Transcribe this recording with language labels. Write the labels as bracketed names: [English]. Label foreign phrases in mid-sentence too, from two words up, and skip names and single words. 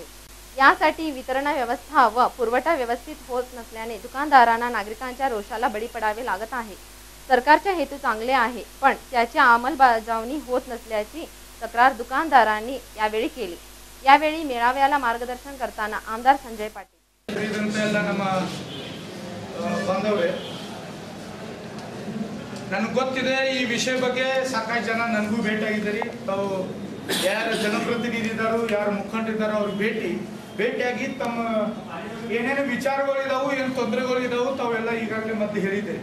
[Marathi] यासाठी वितरण व्यवस्था व पुरवठा व्यवस्थित होत नसल्याने दुकानदारांना नागरिकांच्या रोषाला बळी पडावे लागत आहे। सरकारचा हेतू चांगले आहे, पण त्याची अंमलबजावणी होत नसल्याची तक्रार दुकानदारांनी यावेळी केली। यावेळी मेळाव्याला मार्गदर्शन करताना आमदार संजय पाटील [Kannada] ನನಗೆ ಗೊತ್ತಿದೆ ಈ ವಿಷಯ ಬಗ್ಗೆ ಸಾಕಷ್ಟು ಜನ ನನಗೂ ಭೇಟಿಯಾಗಿದ್ದಾರೆ। ತಾವು ಯಾರು ಜನಪ್ರತಿನಿಧಿಗಳು ಯಾರು ಮುಖಂಡರಿದ್ದಾರೋ ಅವ್ರಿಗೆ ಭೇಟಿಯಾಗಿ ತಮ್ಮ ಏನೇನು ವಿಚಾರಗಳಿದಾವು ಏನು ತೊಂದರೆಗಳಿದಾವು ತಾವೆಲ್ಲ ಈಗಾಗಲೇ ಮತ್ತೆ ಹೇಳಿದ್ದೀರಿ।